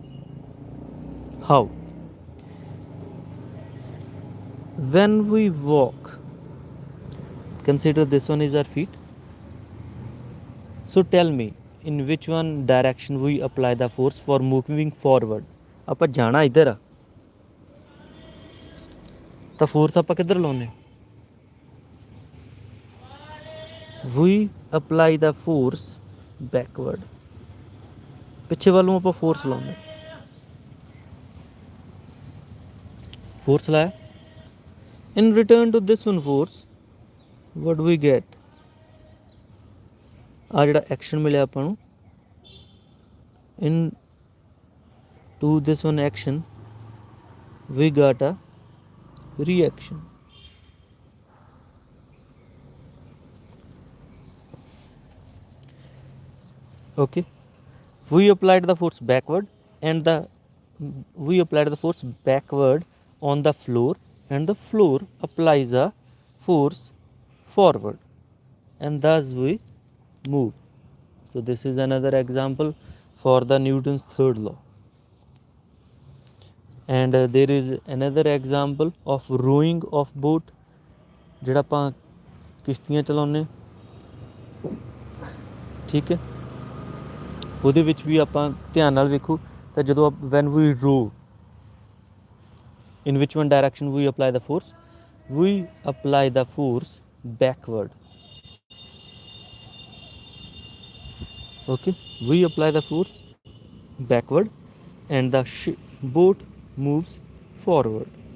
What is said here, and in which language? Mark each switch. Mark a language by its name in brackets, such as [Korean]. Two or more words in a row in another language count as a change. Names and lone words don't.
[English] How? When we walk, consider this one is our feet. So tell me, in which one direction we apply the force for moving forward? [Punjabi] ਆਪਾਂ ਜਾਣਾ ਇੱਧਰ ਆ ਤਾਂ ਫੋਰਸ ਆਪਾਂ ਕਿੱਧਰ ਲਾਉਨੇ? [English] We apply the force backward. [Punjabi] ਪਿੱਛੇ ਵੱਲ ਨੂੰ ਆਪਾਂ ਫੋਰਸ ਲਾਉਨੇ. ਫੋਰਸ ਲਾਇਆ. [English] In return to this one force, what we get? [Punjabi] ਆ ਜਿਹੜਾ ਐਕਸ਼ਨ ਮਿਲਿਆ ਆਪਾਂ ਨੂੰ, [English] in to this one action we got a reaction. Okay, we applied the force backward and we applied the force backward on the floor and the floor applies a force forward and thus we move. So this is another example for the Newton's third law. And there is another example of rowing of boat. [Punjabi] ਜਿਹੜਾ ਆਪਾਂ ਕਿਸ਼ਤੀਆਂ ਚਲਾਉਂਦੇ, ਠੀਕ ਹੈ, ਉਹਦੇ ਵਿੱਚ ਵੀ ਆਪਾਂ ਧਿਆਨ ਨਾਲ ਵੇਖੋ ਤਾਂ ਜਦੋਂ [English] when we row, in which one direction we apply the force? We apply the force backward. Okay, we apply the force backward and the boat moves forward.